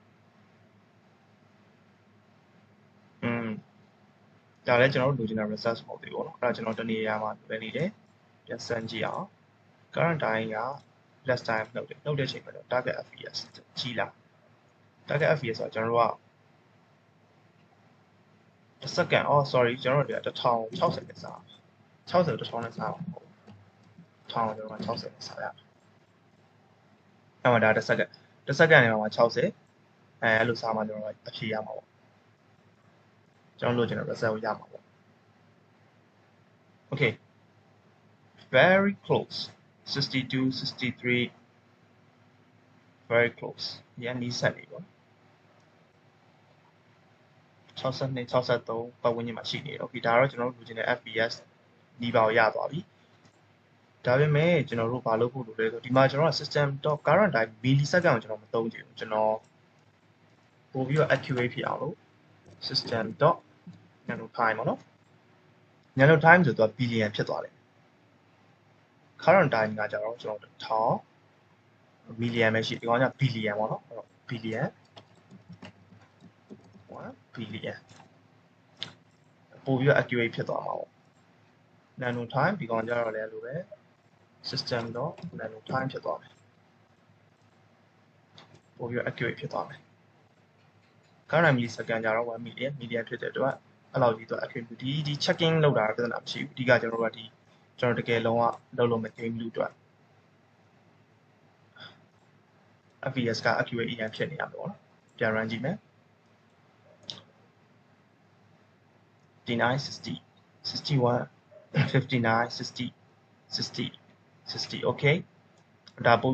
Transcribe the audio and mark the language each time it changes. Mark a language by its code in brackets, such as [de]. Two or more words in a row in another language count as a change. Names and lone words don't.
[my] ဒါလည်းကျွန်တော်တို့လိုချင်တဲ့ result မဟုတ်သေးဘူးပေါ့နော်အဲ့ဒါကျွန်တော်တနေရာမှာပဲနေတယ်ပြန်စမ်းကြည့်အောင် [en] current time [my] က [en] less time [my] နှုတ်တဲ့ချိန်မှာတော့ [en] target fps [my] ကြီးလာ [en] target fps [my] ဆိုတော့ကျွန်တော်တို့က တစ်စက္ကန့်sorry ကျွန်တော်တို့က1060နဲ့စား60 1000နဲ့စားပါမဟုတ်1000ကျွန်တော်က60နဲ့စားရအဲ့မှာဒါတစ်စက္ကန့်နဲ့မှာ60အဲ့လိုစားမှကျွန်တော်အဖြေရမှာပေါ့ကျွန်တော်လိုချင်တဲ့ result ကိုရမှာပေါ့ [en] okay very close 62 63 very close [my] ရန်နီးစက်နေပေါ့62 63ပတ်ဝန်းကျင်မှာရှိနေတယ် okay ဒါတော့ ကျွန်တော်တို့လိုချင်တဲ့ fps နီးပါကိုရသွားပြီဒါပေမဲ့ကျွန်တော်တို့ဘာလုပ်ဖို့လိုလဲဆိုဒီမှာကျွန်တော်က [en] system.current time millisecond [my] ကိုကျွန်တော်မသုံးချင်ဘူးကျွန်တော်ပို့ပြီးတော့ accurate ဖြစ်အောင်လို့ [en] system.nano time [my] ပေါ့နော် [en] nano time [my] ဆိုတော့ billion ဖြစ်သွားတယ် current time ကကြတော့ကျွန်တော်1000 million ပဲရှိဒီကောင်က billion ပေါ့နော် billion 1 billion ပို့ပြီးတော့ accurate ဖြစ်သွားမှာပေါ့ [en] nano time [my] ဒီကောင်ကြတော့လည်းလိုပဲ [en] system.nano time [my] ဖြစ်သွားမယ်ပို့ပြီးတော့ accurate ဖြစ်သွားမယ် [en] current millisecond [my] ကြတော့1 million ဖြစ်တဲ့အတွက်အဲ့လောက်ကြီးတော့ accurate ဒီ checking လုပ်တာပြဿနာမရှိဘူးအဓိကကျွန်တော်တို့ကကျွန်တော်တကယ်လုံးဝလုပ်လို့မ game လို့အတွက် fps က accurate အရင်ဖြစ်နေရမှာပေါ့နော်ပြန် run ကြည့်မယ်59 60 61 59 60 60 60 okay ဒါပို့